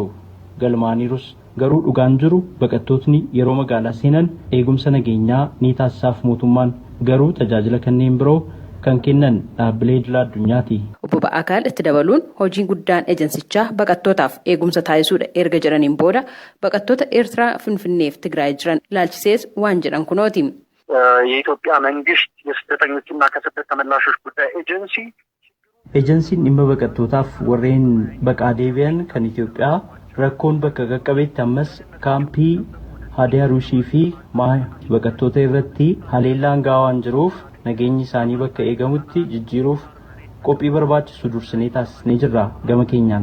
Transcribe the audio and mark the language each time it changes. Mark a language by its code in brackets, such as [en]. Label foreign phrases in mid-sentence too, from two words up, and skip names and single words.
[om] Galmaaniirus garuu dhugaan jiru baqattootni yeroo magaalaa seenan eegumsa nageenyaa ni taasisaaf mootummaan garuu tajaajila kanneen biroo kan kennan dhaabbilee idil addunyaati. Obbo Ba'aakaal itti dabaluun hojiin guddaan ejensichaa baqattootaaf eegumsa taasisuudha erga jedhaniin booda baqattoota Eertiraa Finfinneef Tigraay jiran ilaalchisees waan jedhan kunooti. [am] የኢትዮጵያ መንግስት የስደተኞችና ከስደት ተመላሾች ጉዳይ ኤጀንሲ [om] Ejensiin dhimma baqattootaaf warreen baqaa deebi'an kan Itoophiyaa rakkoon bakka qaqqabeetti ammas kaampii Haaddee Haruushii fi baqattoota irratti haleellaan gahaa waan jiruuf nageenyi isaanii bakka eegamutti jijjiiruuf qophii barbaachisu dursinee taasisnee jirra gama keenyaan.